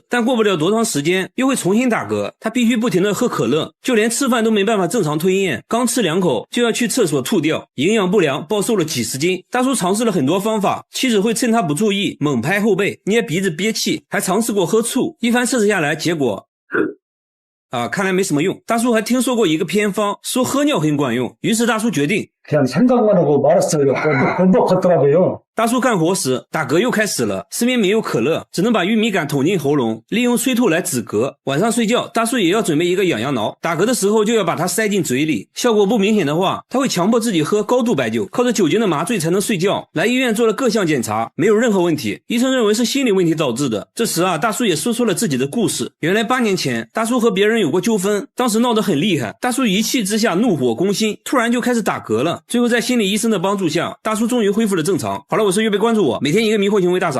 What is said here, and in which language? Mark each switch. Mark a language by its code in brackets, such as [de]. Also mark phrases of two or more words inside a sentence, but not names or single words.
[zh] 但過不了多長時間又會重新打嗝，他必須不停地喝可樂，就連吃飯都沒辦法正常吞咽，剛吃2口就要去廁所吐掉，營養不良，暴瘦了幾十斤。大叔嘗試了很多方法，妻子會趁他不注意猛拍後背，捏鼻子憋氣，還嘗試過喝醋。一番測試下來，結果看來沒什麼用。大叔還聽說過一個偏方，說喝尿很管用，於是大叔決定 [ko] 그냥 생각만 하고 말았어요. 번복하더라고요. [zh] 大叔干活时打嗝又开始了，身边没有可乐，只能把玉米杆捅进喉咙，利用催吐来止嗝。晚上睡觉，大叔也要準備一個癢癢撓，打嗝的時候就要把它塞進嘴裡，效果不明顯的話，他會強迫自己喝高度白酒，靠着酒精的麻醉才能睡覺。來醫院做了各項檢查，沒有任何問題，醫生認為是心理問題導致的。這時啊，大叔也說出了自己的故事。原來8年前，大叔和別人有過糾紛，當時鬧得很厲害，大叔一氣之下怒火攻心，突然就開始打嗝了。最後在心理醫生的幫助下，大叔終於恢復了正常。好了，我是月貝，關注我，每天一個迷惑行為大賞。